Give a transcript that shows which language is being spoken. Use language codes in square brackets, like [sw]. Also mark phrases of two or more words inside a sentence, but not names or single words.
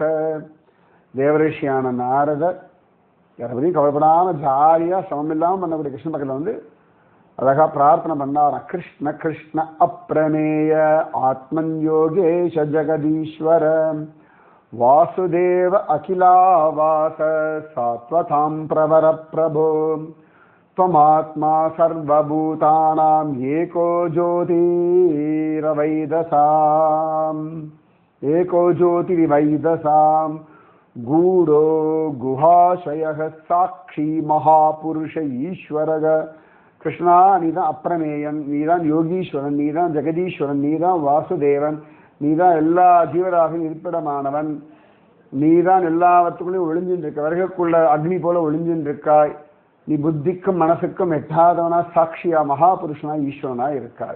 [ta] தேவரிஷியான நாரதர் யாரை பற்றியும் கவலைப்படாம ஜாலியா சமம் இல்லாமல் பண்ணக்கூடிய கிருஷ்ண பக்கத்தில் வந்து அழகா பிரார்த்தனை பண்ணாராம். [sa] कृष्ण कृष्ण अप्रमेय आत्मन् योगेश जगदीश्वर वासुदेव अखिलावास सात्वतां प्रवर प्रभो त्वमात्मा सर्वभूतानां एको ज्योतिर्वैदसां गूढो गुहाशयः साक्षी महापुरुष ईश्वरः. [ta] கிருஷ்ணா, நீதான் அப்பிரமேயன், நீதான் யோகீஸ்வரன், நீதான் ஜெகதீஸ்வரன், நீதான் வாசுதேவன், நீதான் எல்லா ஜீவராகவும் இருப்பிடமானவன், நீதான் எல்லாவற்றுக்குள்ளேயும் ஒளிஞ்சின்னு இருக்க, வருகக்குள்ள அக்னி போல ஒளிஞ்சின்னு இருக்காய். நீ புத்திக்கும் மனசுக்கும் எட்டாதவனா சாட்சியா மகாபுருஷனா ஈஸ்வரனா இருக்காய்.